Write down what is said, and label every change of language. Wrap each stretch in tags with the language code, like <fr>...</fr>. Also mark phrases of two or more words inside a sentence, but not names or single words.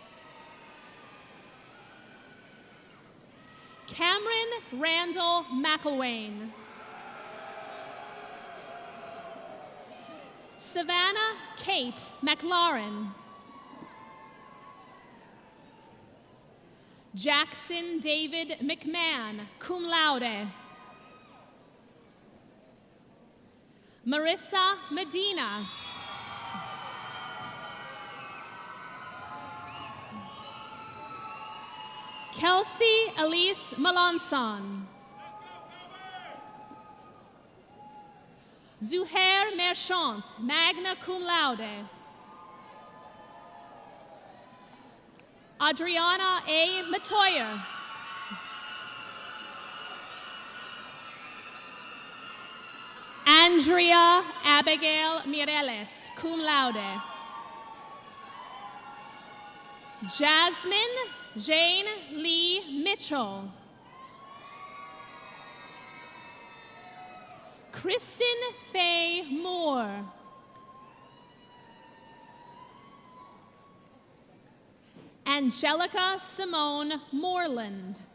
<en>Cameron Randall McElwain. Savannah Kate McLaurin. Jackson David McMahon,</en> <la>cum laude.</la> <en>Marissa Medina. Kelsey Elise Melanson. Zuhair Merchant,</en> <la>magna cum laude.</la> <en>Adriana A. Matoyer. Andrea Abigail Mireles,</en> <la>cum laude.</la> <en>Jasmine Jane Lee Mitchell. Kristen Faye Moore. Angelica Simone Moreland.</en>